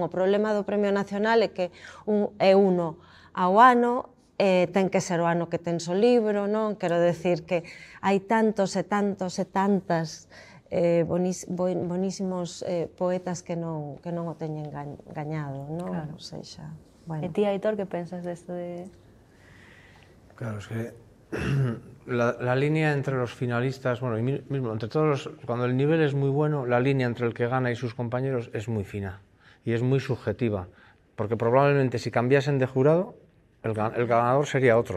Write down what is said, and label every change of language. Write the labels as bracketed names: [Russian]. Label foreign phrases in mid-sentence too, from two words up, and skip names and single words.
[Galician] O problema do Premio Nacional é que é uno ao ano, ten que ser o ano que tens o libro, non? Quero decir que hai tantos e tantos e tantas bonísimos poetas que non o teñen gañado, non? Claro. O sexa, E bueno. ti, Aitor, que pensas desto de...? [Spanish] Claro, es que la línea entre los finalistas, bueno, y mismo entre todos cuando el nivel es muy bueno, la línea entre el que gana y sus compañeros es muy fina y es muy subjetiva, porque probablemente si cambiasen de jurado, el ganador sería otro.